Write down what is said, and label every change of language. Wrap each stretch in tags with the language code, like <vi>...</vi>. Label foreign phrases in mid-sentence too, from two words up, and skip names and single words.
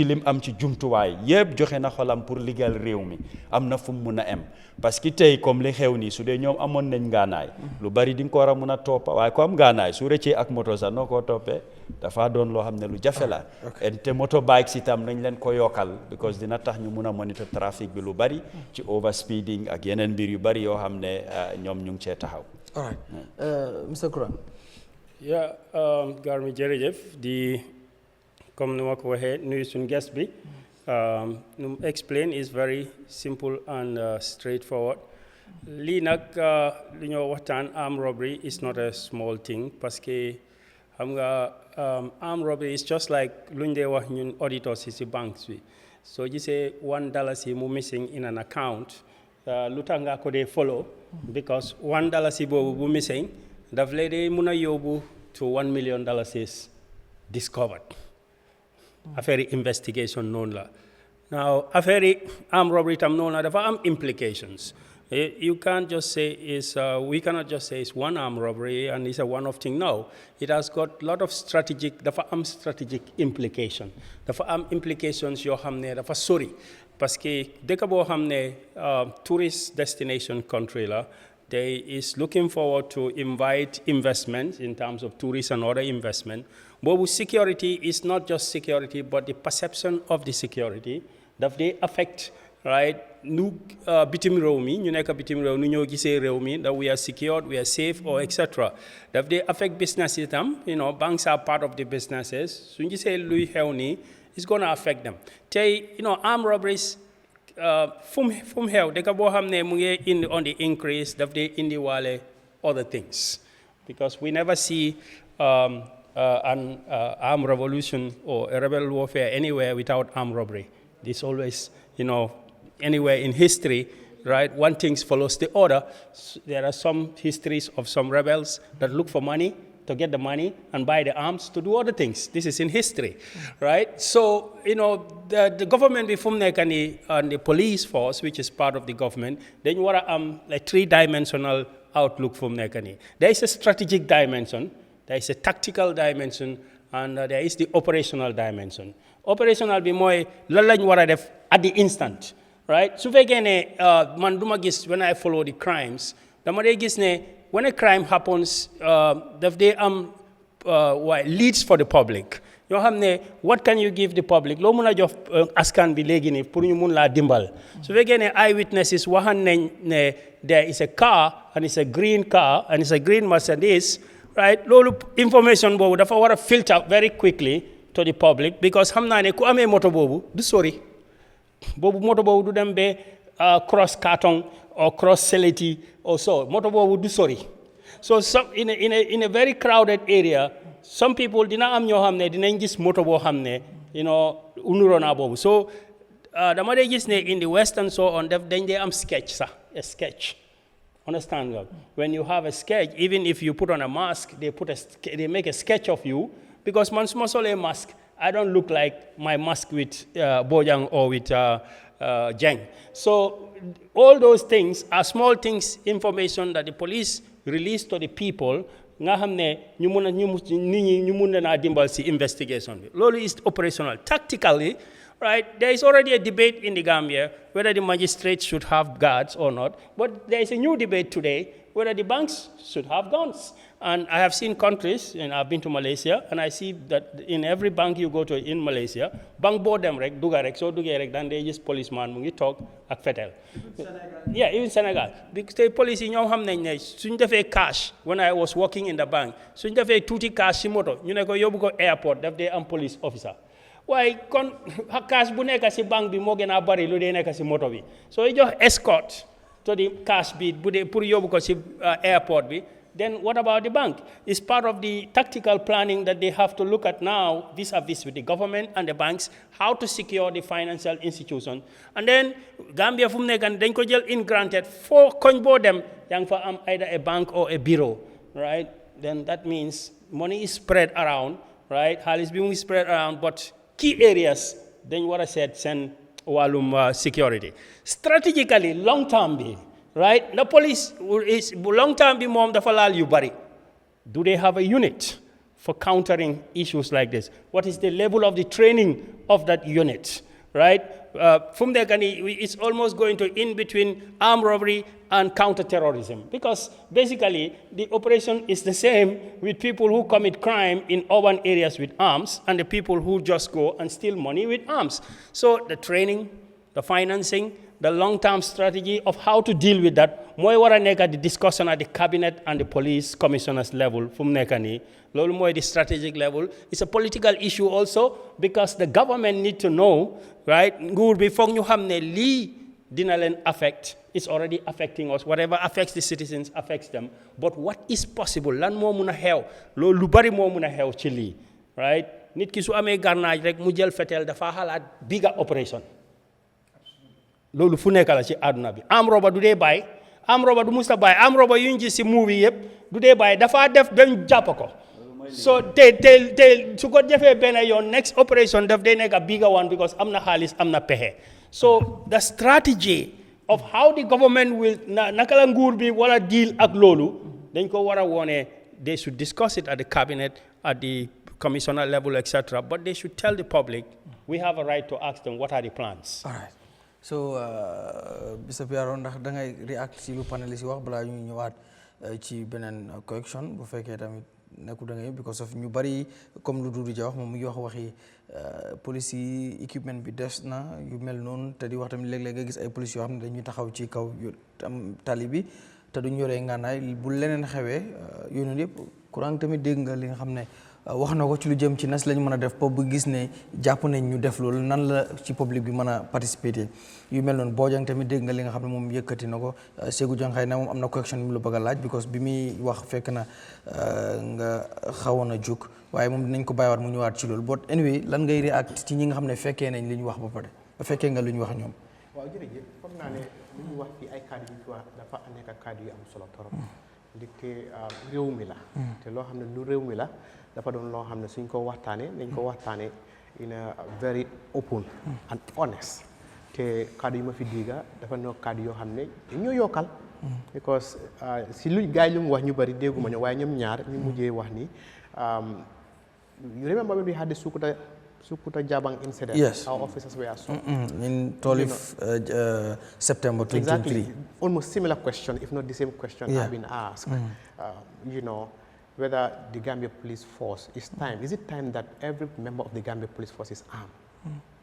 <wo>lim am ci jumtuwaay yëpp joxe na xolam pour liggéeyal réew mi am na fu mu mun a am</wo> <fr>parce que</fr> <wo>tey comme li xew nii su dee ñoom amoon nañ ngaanaay lu bari di nga ko war a mun a toppa waaye ko am ngaanaay su rëccee ak moto sax noo koo toppee dafa doon loo xam ne lu jafe la te moto bikes itam nañ leen ko yokkal because dina tax ñu mun a monitor trafic bi lu bari ci overspeeding ak yeneen mbir yu bari yoo xam ne ñoom ñu ngi cee taxaw.</wo> <en>all right Mr Kurang.</en> <wo>Garmi jërëjëf di comme ni ma ko waxee nuyu suñu guest bi nu</wo> <en>explain is very simple and straightforward.</en> <wo>lii nag li ñoo waxtaan</wo> <en>armed robbery is not a small thing</en> <fr>parce que</fr> <wo>xam nga</wo> <en>armed robbery is just like</en> <wo>luñ dee wax ñun auditors yi si banques bi soo gisee $1 mu missing</wo> <en>in an account</en> <wo>lu tax nga ko dee follow because $1 boobu bu missing daf lay dee mun a yóbbu</wo> <en>to $1 million is discovered</en> <wo>affaire investigation noonu la now affaire</wo> <en>armed robbery</en> <wo>tam noonu la dafa am implications.</wo> <en>You can't just say we cannot just say it's one armed robbery and it's a one-off thing. No, it has got a lot of strategic implication.</en> <wo>Dafa am implications yoo xam ne dafa sori</wo> <fr>parce que</fr> <wo>dëkk boo xam ne</wo> <en>tourist destination country</en> <wo>la,</wo> <en>they is looking forward to invite investment in terms of tourists and other investment. Boobu security is not just security, but the perception of the security</en> <wo>daf dey</wo> <en>affect. Right,</en> <wo>nu bitim réew mi ñu nekk bitim réew nu ñoo gisee réew mi that we are secured, we are safe or etc. Daf dey</wo> <en>affect business itam, banks are part of the businesses.</en> <wo>Suñu gisee luy xew nii,</wo> <en>it's going to affect them. Tey, armed robberies</en> <wo>fu mu xew dëkk boo xam ne mu ngi indi</wo> <en>on the increase</en> <wo>daf dee indi waale</wo> <en>other things because we never see an armed revolution or a rebel warfare anywhere without armed robbery. This always, anywhere in history, right? One thing follows the other. There are some histories of some rebels that look for money to get the money and buy the arms to do other things. This is in history, right? So, the government before and the police force, which is part of the government, then you want a three-dimensional outlook from Nekani. There is a strategic dimension, there is a tactical dimension, and there is the operational dimension. Operational be more</en> <wo>lalañ wara def</wo> <en>at the instant, right? So</en> <wo>man duma gis</wo> <en>when I follow the crimes,</en> <wo>dama dey gis ne</wo> <en>when a crime happens, they leads for the public.</en> <wo>Yoo xam ne</wo> <en>what can you give the public?</en> <wo>Loo mun a jox askan bi léegi nii pour ñu mun laa dimbal. Su fekkee ne eyewitnesses waxan nañ ne</wo> <en>there is a car and it's a green car and it's a green Mercedes, right?</en> <wo>Loolu information boobu dafa war a filter</wo> <en>very quickly to the public because</en> <wo>xam naa ne ku amee moto boobu du sori. Boobu moto boobu du dem be</wo> <en>cross Katong or cross Seleti or so.</en> <wo>Moto boobu du sori.</wo> <en>So in a very crowded area, some people</en> <wo>dina am ñoo xam ne dinañ gis moto boo xam ne unuro na boobu. So dama dey gis ne</wo> <en>in the West and so on</en> <wo>dañ dey am sketch sax,</wo> <en>a sketch.</en> <wo>Understand nga?</wo> <en>When you have a sketch, even if you put on a mask, they make a sketch of you because</en> <wo>man suma solee</wo> <en>mask, I don't look like my mask with Bojang or with Jeng. So all those things are small things, information that the police release to the people</en> <wo>nga xam ne ñu mun na dimbal si investigation bi. Loolu</wo> <en>is operational. Tactically, right, there is already a debate in the Gambia whether the magistrates should have guards or not, but there is a new debate today whether the banks should have guns. And I have seen countries, and I've been to Malaysia, and I see that in every bank you go to in Malaysia, bank board them rek,</en> <wo>duga rek,</wo> <en>so</en> <wo>duga rek,</wo> <en>then they just policeman</en> <wo>mu ngi</wo> <en>talk ak fetel. Yeah, even Senegal. Because the police</en> <wo>ñoo xam nañ ne suñ defee</wo> <en>cash, when I was working in the bank,</en> <wo>suñ defee tuuti cash si moto, ñu ne ko yóbbu ko airport, daf dee am police officer. Waaye kon cash bu nekk si bank bi moo gën a bari lu dee nekk si moto bi.</wo> <en>So you just escort to the cash</en> <wo>bi bu dee pour yóbbu ko si airport bi.</wo> <en>Then what about the bank? It's part of the tactical planning that they have to look at now vis-a-vis with the government and the banks, how to secure the financial institution. And then</en> <wo>Gambia fu mu nekk dañ ko jël</wo> <en>in granted for</en> <wo>koñ boo dem yaa ngi fa am</wo> <en>either a bank or a bureau, right? Then that means money is spread around, right?</en> <wo>Xaalis bi mu ngi spread around, but</wo> <en>key areas</en> <wo>dañ war a seet seen wàllum security.</wo> <en>Strategically, long term bi, right? The police is long term be mom</en> <wo>dafa laal yu bari.</wo> <en>Do they have a unit for countering issues like this? What is the level of the training of that unit, right? From there, it's almost going to in between armed robbery and counterterrorism because basically the operation is the same with people who commit crime in urban areas with arms and the people who just go and steal money with arms. So the training, the financing, the long-term strategy of how to deal with that,</en> <wo>mooy war a nekk</wo> <en>the discussion at the cabinet and the police commissioners level</en> <wo>fu mu nekk nii loolu mooy</wo> <en>the strategic level. It's a political issue also because the government need to know, right,</en> <wo>nguur bi foog ñu xam ne lii dina leen affect.</wo> <en>It's already affecting us. Whatever affects the citizens affects them. But what is possible?</en> <wo>Lan moo mun a xew loolu lu bari moo mun a xew ci lii, right? Nit ki su amee garnaaj rek mu jël fetel dafa xalaat</wo> <en>bigger operation.</en> <wo>Loolu fu nekk la ci àdduna bi am roba du dee bàyyi am roba du musta bàyyi am roba yu ñu gis ci movie yëpp du dee bàyyi dafa def dañ jàpp ko so te su ko defee benn yoon</wo> <en>next operation</en> <wo>daf dee nekk</wo> <en>a bigger one</en> <wo>because am na xaalis am na pexe so</wo> <en>the strategy of how the government will</en> <wo>naka la nguur bi wala deal ak loolu dañ ko war a wone</wo> <en>they should discuss it at the cabinet at the commissioner level etc. But they should tell the public we have a right to ask them what are the plans. All right. So Mr.</en> <wo>Piaro ndax da ngay react ci lu panelist yi wax balaa ñu ñëwaat ci beneen correction bu fekkee tamit nekku da ngay</wo> <en>because of</en> <wo>ñu bari comme lu Dudu Ja wax moom mu ngi wax waxi police yi équipement bi des na yu mel noonu te di wax tamit léeg-léeg nga gis ay police yoo xam ne dañuy taxaw ci kaw tali bi te duñ yoree ngànnaay bu leneen xewee yooyu yëpp Kurang tamit dégg nga li nga xam ne wax na ko ci lu jëm ci nas lañ mën a def ba bu gis ne jàpp nañ ñu def loolu nan la ci public bi mën a participer yu mel noonu Bojang tamit dégg nga li nga xam ne moom yëkkati na ko Ségu Jang xëy na moom am na correction bi mu la bëgg a laaj because bi muy wax fekk na nga xawoon a jug waaye moom dinañ ko bàyyiwaat mu ñëwaat ci loolu</wo> <en>but anyway</en> <wo>lan ngay react ci ñi nga xam ne fekkee nañ li ñu wax ba pare ba fekkee nga lu ñu wax ñoom. waaw jërëjëf foog naa ne li ñu wax fii ay kàddu yu fi wax dafa nekk kàddu yu am solo torop ndikte réew mi la te loo xam ne lu réew mi la dafa doon loo xam ne suñ ko waxtaanee dañ ko waxtaanee</wo> <en>in a very open and honest</en> <wo>te kàddu yi ma fi diga dafa nekk kàddu yoo xam ne dañoo yokkal because si lu gaay lu mu wax ñu bari dégguma ñu waaye ñoom ñaar ñu mujjee wax ni</wo> <en>you remember when we had the Sukuta Jabang incident? Yes. Our officers were assaulted. In 12 September 2023. Exactly. Almost similar question, if not the same question, have been asked. You know, whether the Gambia police force is it time that every member of the Gambia police force is armed?</en>